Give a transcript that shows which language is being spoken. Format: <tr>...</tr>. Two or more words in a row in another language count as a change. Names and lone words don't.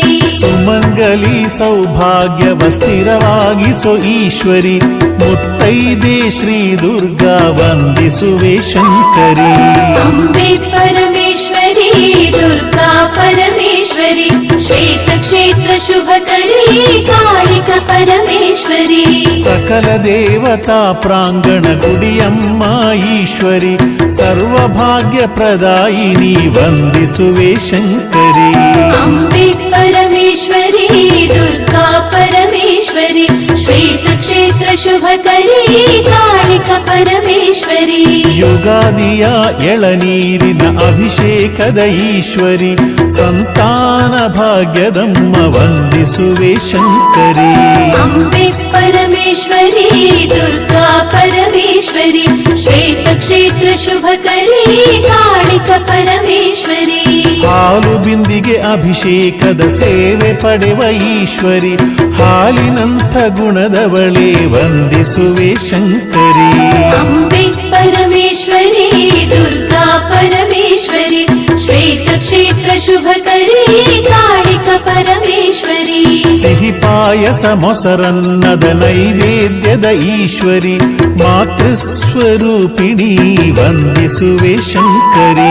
<kn>ಸುಮಂಗಲಿ ಸೌಭಾಗ್ಯವ ಸ್ಥಿರವಾಗಿಸೋ ಈಶ್ವರಿ ಮುತ್ತೈದೆ ಶ್ರೀ ದುರ್ಗಾ ವಂದಿಸುವೆ ಶಂಕರಿ</kn> <sa>ಅಂಬೆ ಪರಮೇಶ್ವರಿ ದುರ್ಗಾ ಪರಮೇಶ್ವರಿ ಶ್ವೇತಕ್ಷೇತ್ರ शुभकरी कालिक परमेश्वरी</sa> <kn>ಸಕಲ ದೇವತಾ ಪ್ರಾಂಗಣ ಗುಡಿಯಮ್ಮ ಈಶ್ವರಿ ಸರ್ವಭಾಗ್ಯ ಪ್ರದಾಯಿನಿ ವಂದಿಸುವೆ ಶಂಕರಿ</kn> <sa>अम्बे परमेश्वरी दुर्गा परमेश्वरी श्वेत क्षेत्र शुभकरी कालिक परमेश्वरी</sa> <kn>ಯುಗಾದಿಯ ಎಳನೀರಿನ ಅಭಿಷೇಕದ ಈಶ್ವರಿ ಸಂತಾನ ಭಾಗ್ಯದಮ್ಮ ವಂದಿಸುವೆ ಶಂಕರಿ</kn> <sa>अम्बे परमेश्वरी दुर्गा परमेश्वरी श्वेत क्षेत्र शुभकरी कालिक परमेश्वरी</sa> <kn>ಹಾಲು ಬಿಂದಿಗೆ ಅಭಿಷೇಕದ ಸೇವೆ ಪಡೆವ ಈಶ್ವರಿ ಹಾಲಿನಂಥ ಗುಣದವಳೇ ವಂದಿಸುವೆ ಶಂಕರಿ</kn> <sa>अम्बे परमेश्वरी दुर्गा परमेश्वरी श्वेत क्षेत्र शुभकरी कालिक परमेश्वरी</sa> <kn>ಸಿಹಿ ಪಾಯಸ ಮೊಸರನ್ನದ ನೈವೇದ್ಯದ ಈಶ್ವರಿ ಮಾತೃಸ್ವರೂಪಿಣಿ ವಂದಿಸುವೆ ಶಂಕರಿ</kn>